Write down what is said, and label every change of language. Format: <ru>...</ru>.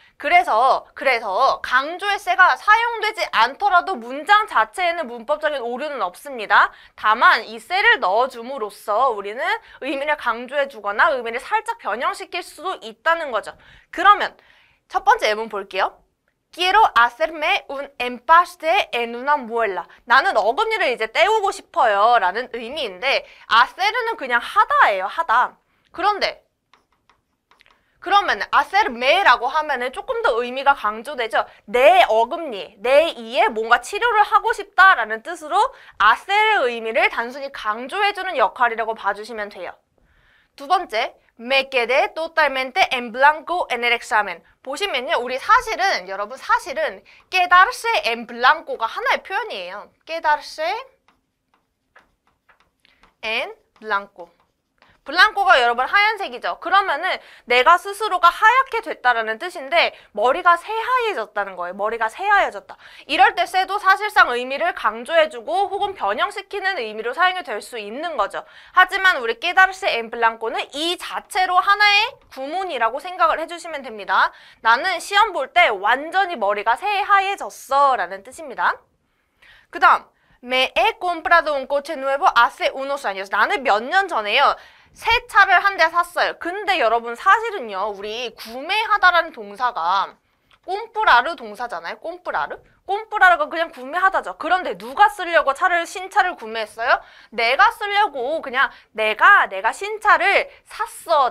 <ko>그래서 강조의 세가 사용되지 않더라도 문장 자체에는 문법적인 오류는 없습니다. 다만 이 세를 넣어줌으로써 우리는 의미를 강조해 주거나 의미를 살짝 변형시킬 수도 있다는 거죠. 그러면 첫 번째 예문 볼게요.</ko> <es>Quiero hacerme un empaste en una muela.</es> <ko>나는 어금니를 이제 때우고 싶어요 라는 의미인데 hacer는 그냥 하다예요. 하다. 그러면 hacerme라고 하면은 조금 더 의미가 강조되죠. 내 어금니, 내 이에 뭔가 치료를 하고 싶다라는 뜻으로 hacer의 의미를 단순히 강조해주는 역할이라고 봐주시면 돼요. 두 번째,</ko> <es>me quedé totalmente en blanco en el examen.</es> <ko>보시면요, 우리 여러분 사실은</ko> <es>quedarse en blanco</es> <ko>가 하나의 표현이에요.</ko> <es>quedarse en blanco.</es> <ko>블랑코가 여러분 하얀색이죠. 그러면은 내가 스스로가 하얗게 됐다라는 뜻인데 머리가 새하얘졌다는 거예요. 머리가 새하얘졌다. 이럴 때 세도 사실상 의미를 강조해주고 혹은 변형시키는 의미로 사용이 될 수 있는 거죠. 하지만 우리</ko> <es>quedarse en blanco</es> <ko>는 이 자체로 하나의 구문이라고 생각을 해주시면 됩니다. 나는 시험 볼 때 완전히 머리가 새하얘졌어 라는 뜻입니다. 그 다음</ko> <es>Me he comprado un coche nuevo hace unos años.</es> <ko>나는 몇 년 전에요. 새 차를 한 대 샀어요. 근데 여러분 사실은요. 우리 구매하다라는 동사가 꼼프라르 동사잖아요. 꼼프라르? 꼼프라르가 그냥 구매하다죠. 그런데 누가 쓰려고 신차를 구매했어요? 내가 쓰려고 그냥 내가 신차를 샀어.</ko>